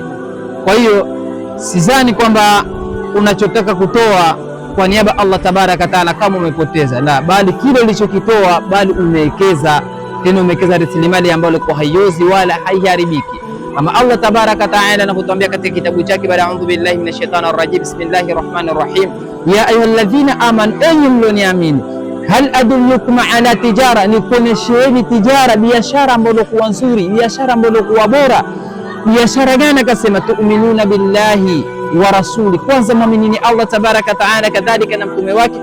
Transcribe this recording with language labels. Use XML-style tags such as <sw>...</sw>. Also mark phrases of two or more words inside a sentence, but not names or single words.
<sw>Kwa hiyo sidhani kwamba unachotaka kutoa kwa niaba</sw> <ar>الله تبارك تعالى</ar> <sw>kama umepoteza, la, bali kile ulichokitoa bali umewekeza, tena umewekeza rasilimali ambayo ilikuwa haiozi wala haiharibiki, kama</sw> <ar>الله تبارك تعالى</ar> <sw>anapotuambia katika kitabu chake baada</sw> <ar>أعوذ بالله من الشيطان الرجيم. بسم الله الرحمن الرحيم. يا أيها الذين آمنوا,</ar> <sw>enyi mlioniamini,</sw> <ar>هل أدلكم على تجارة,</ar> <sw>ni kuonesheni tijara, biashara ambayo kwa nzuri, biashara ambayo kwa bora. Biashara gani? Akasema</sw> <ar>تؤمنون بالله ورسول,</ar> <sw>kwanza muamini</sw> <ar>الله تبارك تعالى,</ar> <sw>kadhalika na mtume wake.</sw>